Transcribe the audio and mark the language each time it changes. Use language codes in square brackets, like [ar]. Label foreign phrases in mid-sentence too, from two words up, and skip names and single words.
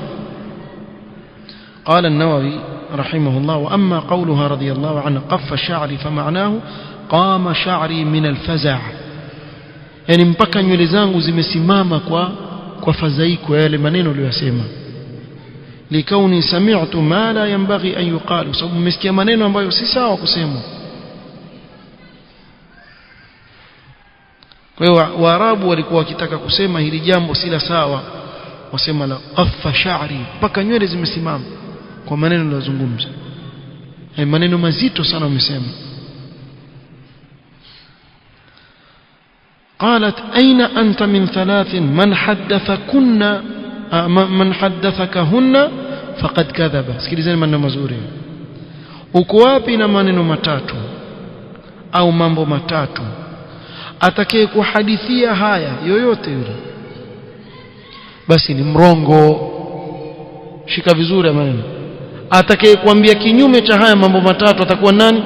[ar] قال النووي رحمه الله وأما قولها رضي الله عنه قف شعري فمعناه قام شعري من الفزع يعني [sw] mpaka nywele zangu zimesimama kwa fadhaiko yale maneno aliyosema [ar] لكوني سمعت ما لا ينبغي أن يقال [sw] sababu mmesikia maneno ambayo si sawa kusema. Kwa hiyo Waarabu walikuwa wakitaka kusema hili jambo si la sawa wasema [ar] لقد قف شعري [sw] mpaka nywele zimesimama kwa maneno aliyozungumza maneno mazito sana umesema. [ar] قالت أين أنت من ثلاث من حدثكهن فقد كذب. [sw] sikilizeni maneno mazuri. uko wapi na maneno matatu au mambo matatu atakaye kuhadithia haya yoyote yule basi ni mrongo. Shika vizuri maneno. Atakaye kuambia kinyume cha haya mambo matatu atakuwa nani?